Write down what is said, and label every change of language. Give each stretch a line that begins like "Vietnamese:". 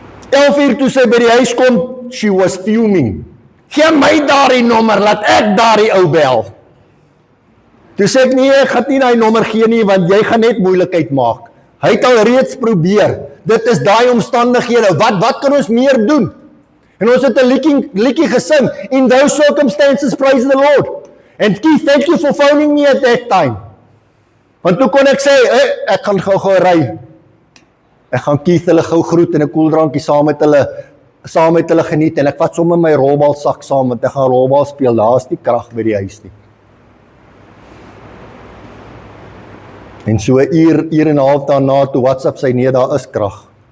Afrikaans: 11uur toe sy by die huis kom,
English: she was fuming.
Afrikaans: Gee my daardie nommer, laat ek daardie ou bel. Toe sê ek, nee, ek gaan nie daai nommer gee nie, want jy gaan net moeilikheid maak. Hy het al reeds probeer. Dit is daai omstandighede. Wat kan ons meer doen? En ons het 'n liedjie gesing.
English: In those circumstances, praise the Lord. And Keith, thank you for phoning me at that time.
Afrikaans: Want toe kon ek sê, ek gaan gou ry. Ek gaan Keith hulle gou groet en 'n koeldrankie saam met hulle geniet. En ek vat sommer my rolbalsak saam, want ek gaan rolbal speel. Daar is nie krag by die huis nie. En so 'n uur en 'n half daarna toe WhatsApp sy, nee, daar is krag.